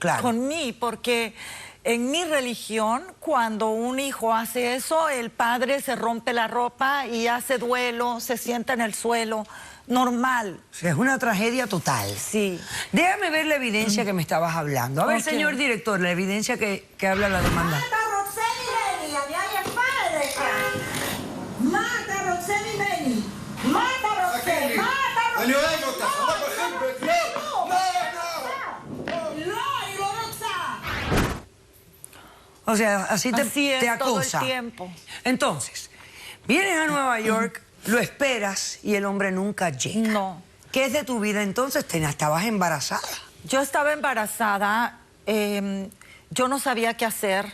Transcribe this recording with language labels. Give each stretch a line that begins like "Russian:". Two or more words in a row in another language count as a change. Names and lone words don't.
Spanish: Con mí, porque En mi religión, cuando un hijo hace eso, el padre se rompe la ropa y hace duelo, se sienta en el suelo, normal. O sea, es una tragedia total. Sí. Déjame ver la evidencia que me estabas hablando. A ver, Ok. señor director, la evidencia que habla la demanda. Mata a Roxeni Beni, a mi ay padre. Mata a Roxeni Beni. Mata a Roxeni, mata a Roxeni.
Hebrew: אני אוהב אותך, אני בחבק, לא, לא, אני לא רוצה.
Spanish: O sea, así te es todo el acosa. tiempo. Entonces, vienes a Nueva York, lo esperas y el hombre nunca llega. No. ¿Qué es de tu vida entonces? Estabas embarazada. Yo estaba embarazada, yo no sabía qué hacer.